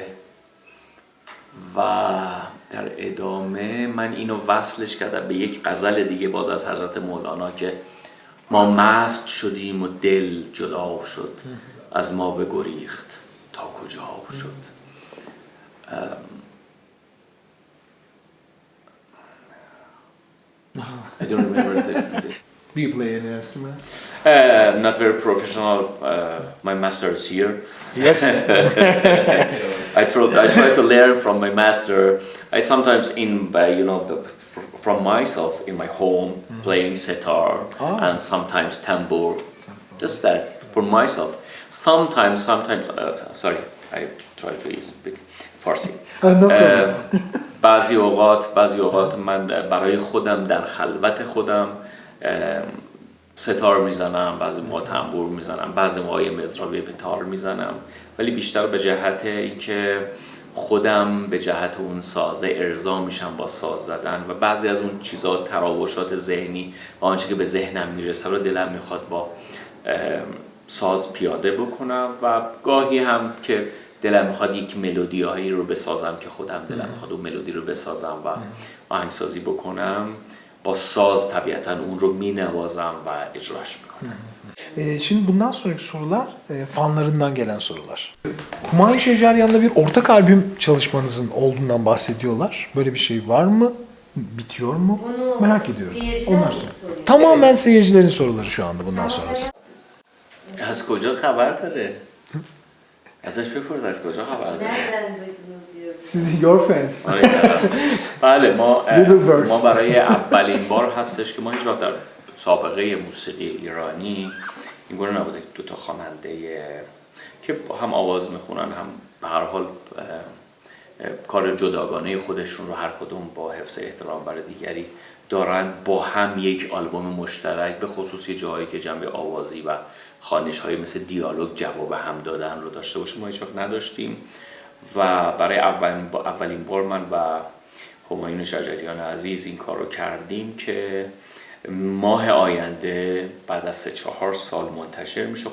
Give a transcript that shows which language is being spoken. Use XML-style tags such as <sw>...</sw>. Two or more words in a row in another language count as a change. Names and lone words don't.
<fa>و در ادامه من اینو وصلش کردم به یک غزل دیگه باز از حضرت مولانا که ما مست شدیم و دل جدا شد، از ما بگریخت تا کجا شد.</fa> <en>I don't remember the Do you play any instruments? not very professional. My master is here. Yes. I try to learn from my master. I sometimes from myself in my home playing sitar and sometimes tambour. Just that for myself. Sometimes. Sorry, I try to speak Farsi. No problem.</en> <fa>بعضی اوقات من برای خودم در خلوت خودم ستار میزنم، بعضی موقع تنبور میزنم، بعضی موقع مزرابی به تار میزنم، ولی بیشتر به جهت اینکه خودم به جهت اون سازه ارضا میشم با ساز زدن و بعضی از اون چیزا تراوشات ذهنی و آنچه که به ذهنم میرسه رو دلم میخواد با ساز پیاده بکنم و گاهی هم که دلم میخواد یک ملودیایی رو بسازم که خودم دلم میخواد اون ملودی رو بسازم و آهنگسازی بکنم، با ساز طبیعتاً اون رو مینوازم و اجراش میکنم.</fa> <tr>Şimdi bundan sonraki sorular fanlarından gelen sorular. Humayun Şeceryan'la bir ortak albüm çalışmanızın olduğundan bahsediyorlar. Böyle bir şey var mı? Bitiyor mu? Bunu merak ediyorum. seyirciler Onlar mi soruyor. soruyor? Tamamen seyircilerin soruları şu anda bundan sonrası.</tr> <fa>از کجا خبر داره؟ ازش بپرس از کجا خبر داره؟</fa> <tr>Nereden duydunuz diyorum.</tr> <en>Siz your fans.</en> <fa>بله ما Little Birds. برای اولین بار هستش که ما هیچ وقت در سابقه موسیقی ایرانی اینگونه نبوده دو تا خواننده که هم آواز میخونن هم به هر حال کار جداگانه خودشون رو هر کدوم با حفظ احترام برای دیگری دارن با هم یک آلبوم مشترک به خصوص جایی که جنبه آوازی و خوانش های مثل دیالوگ جواب هم دادن رو داشته باشه ما هیچ وقت نداشتیم و برای اولین بار من و همایون شجریان عزیز این کار رو کردیم که ماه آینده بعد از 3-4 سال منتشر میشه.</fa>